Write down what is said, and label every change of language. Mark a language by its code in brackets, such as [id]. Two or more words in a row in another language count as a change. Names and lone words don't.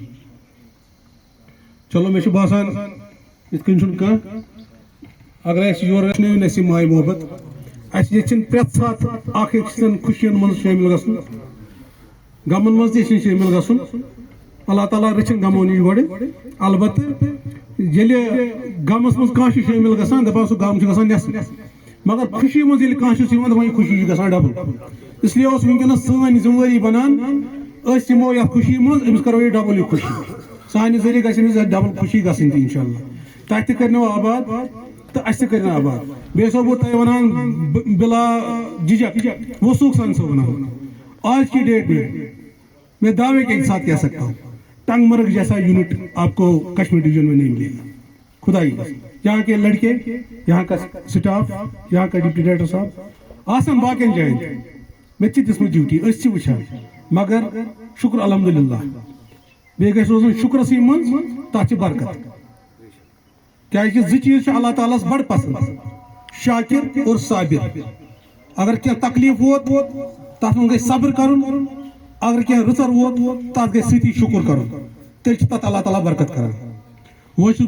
[ks] چلو مےٚ چھُ باسان یِتھ کٔنۍ چھُنہٕ کانٛہہ اگر اَسہِ یورٕ رٔچھنٲوِن اَسہِ یہِ ماے محبت اَسہِ یژھِن پرٛٮ۪تھ ساتہٕ اکھ أکۍ سٕنٛدٮ۪ن خوشین منٛز شٲمِل گژھُن غمن منٛز تہِ یژھِن شٲمِل گژھُن اللہ تعالیٰ رٔچھِن غمو نِش گۄڈٕ البتہٕ ییٚلہِ غمس منٛز کانٛہہ چھُ شٲمِل گژھان دپان سُہ غم چھُ گژھان نٮ۪صف مگر خوشی منٛز ییٚلہِ کانٛہہ چھُس یِوان دپان یہِ خوشی چھِ گژھان ڈبل [ur] اس لیے [ks] اوس وٕنکیٚنس سٲنۍ ذمہٕ وٲری بنان أسۍ یِمو یتھ خوشی منٛز أمِس کرو یہِ ڈبل یہِ خوشی سانہِ ذٔریعہٕ گژھِ أمِس ڈبل خوشی گژھٕنۍ تہِ انشاء اللہ تتہِ تہِ کرنو آباد تہٕ اَسہِ تہِ کرن آباد بیٚیہِ ٲسو بہٕ تۄہہِ ونان بلا جھجک وثوق سان چھُسو ونان [ur] آج کی ڈیٹ میں دعوے کے ساتھ کہہ سکتا ہوں ٹنگ مرگ جیسا یونٹ آپ کو کشمیر ڈویژن میں نہیں ملے گا خدا ہی یہاں کے لڑکے یہاں کا سٹاف یہاں کا ڈپٹی ڈائریکٹر [ks] صاحب آسان باقین جائیں میں دِژمٕژ ڈیوٹی أسۍ چھِ وٕچھان مگر شکر الحمدللہ بیٚیہِ گژھِ روزُن شُکرسٕے منٛز تتھ چھِ برکت کیازِ زٕ چیٖز چھِ اللہ تعالیٰ ہس بڑٕ پسنٛد شاکر اور صابر اگر کینٛہہ تکلیٖف ووت تتھ منٛز گژھِ صبر کرُن اگر کینٛہہ رٕژر ووت تتھ گژھِ سۭتی شُکر کرُن تیٚلہِ چھِ تتھ اللہ تعالیٰ برکت کران وۄنۍ چھُس